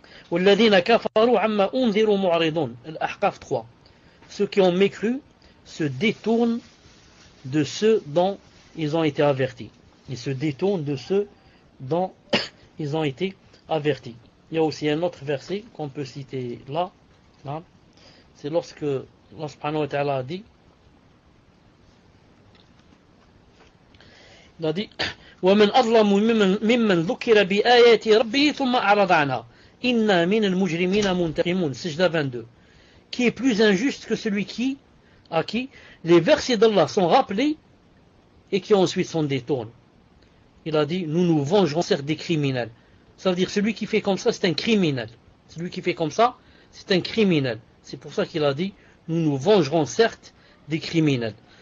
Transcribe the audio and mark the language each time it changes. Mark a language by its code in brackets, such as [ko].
[ar] وَالَّذِينَ كَفَرُوا عَمَّا أُنذِرُوا مُعْرِضُونَ. Al-Ahqaf 3. [fr] Ceux qui ont mécru se détournent de ceux dont ils ont été avertis. Ils se détournent de ceux dont ils ont été avertis. Il y a aussi un autre verset qu'on peut citer là. C'est lorsque Allah subhanahu wa ta'ala a dit, il a dit [ar] وَمَنْ أَظْلَمُ مِمَّنْ ذُكِّرَ بِآيَاتِ رَبِّهِ ثُمَّ أَعْرَضَ عَنْهَا إِنَّا مِنَ الْمُجْرِمِينَ مُنْتَقِمُونَ. [fr] Sajda 22. Qui est plus injuste que celui à qui les versets d'Allah sont rappelés et qui ensuite s'en détournent. Il a dit, nous nous vengerons certes des criminels. Ça veut dire, celui qui fait comme ça, c'est un criminel. Celui qui fait comme ça, c'est un criminel. C'est pour ça qu'il a dit, nous nous vengerons certes des criminels.